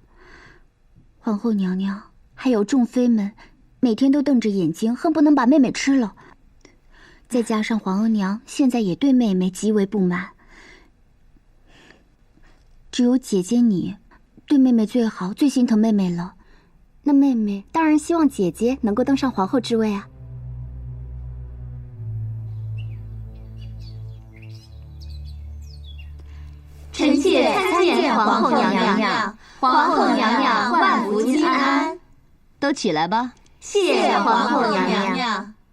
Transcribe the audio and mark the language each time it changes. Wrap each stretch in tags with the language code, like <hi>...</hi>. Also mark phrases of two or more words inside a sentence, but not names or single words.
<zh>皇後娘娘還有眾妃們，每天都瞪着眼睛，恨不能把妹妹吃了。再加上皇額娘現在也對妹妹極為不滿，只有姐姐你對妹妹最好，最心疼妹妹了。那妹妹当然希望姐姐能夠登上皇後之位啊。臣妾參見皇後娘娘，皇後娘娘萬福金安。都起來吧。謝皇後娘娘。</zh>